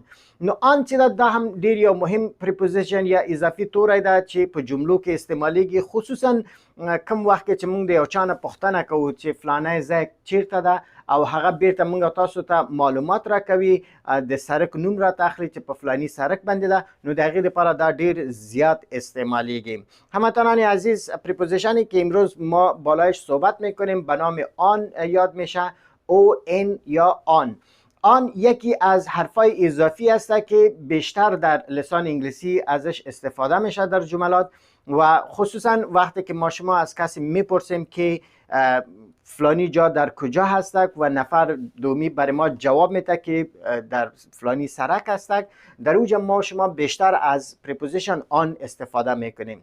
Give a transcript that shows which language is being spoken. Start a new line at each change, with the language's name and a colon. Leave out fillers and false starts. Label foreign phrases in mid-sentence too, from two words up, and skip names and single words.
Pashto: نو آن چې ده دا هم ډېر یو مهم پریپوزیشن یا اضافي توری ده چې په جملو کې استعمالیږي، خصوصا کوم وخت کې چې موږ د یو چا نه پوښتنه کوو چې فلانی ځای چیرته ده او هغه بیرته موږ تاسو ته معلومات راکوي، د سرک نوم راته اخلي چې په فلانی سرک باندې ده، نو د هغې لپاره دا ډېر زیات استعمالیږي.
Persian: هموطنان عزیز، پریپوزیشنی که امروز ما بالایش صحبت میکنیم به نام آن یاد میشه. او ان یا آن. آن یکی از حرفای اضافی است که بیشتر در لسان انگلیسی ازش استفاده میشه در جملات و خصوصا وقتی که ما شما از کسی میپرسیم که فلانی جا در کجا هستک و نفر دومی برای ما جواب میده که در فلانی سرک هستک، در اوجا ما شما بیشتر از پریپوزیشن آن استفاده میکنیم.